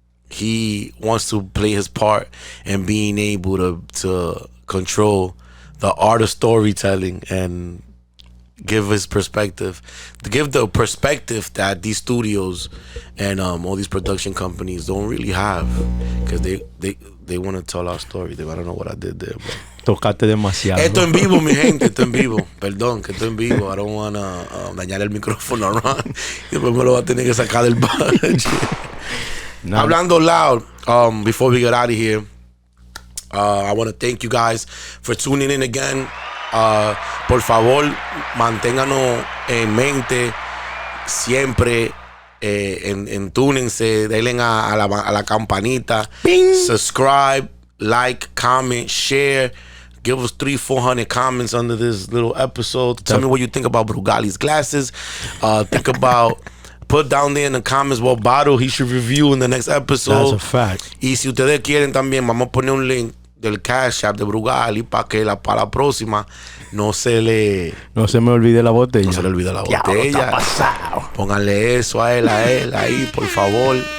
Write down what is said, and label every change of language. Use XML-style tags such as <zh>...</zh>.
<en>he wants to play his part in being able to control the art of storytelling and give his perspective, to give the perspective that these studios and all these production companies don't really have, because they want to tell our story. I don't know what I did there, bro.</en> <es>Tocaste demasiado. Esto en vivo, mi gente, esto en vivo. Perdón, que esto en vivo.</es> <en>I don't want to</en> <es>dañar el micrófono a Ron. Y después me lo va a tener que sacar del budget.</es> <en>Hablando loud, before we get out of here, I want to thank you guys for tuning in again.</en> <es>Por favor, manténganos en mente siempre. Entúnense, denle a la campanita. Bing.</es> <en>Subscribe, like, comment, share. Give us 300-400 comments under this little episode. Tell me what you think about Brugaly's glasses. Think about, put down there in the comments what bottle he should review in the next episode. That's a fact.</en> <es>Y si ustedes quieren también, vamos a poner un link del Cash App de Brugaly para que para la próxima no se me olvide la botella. No se le olvide la botella. Pónganle eso a él ahí, por favor.</es>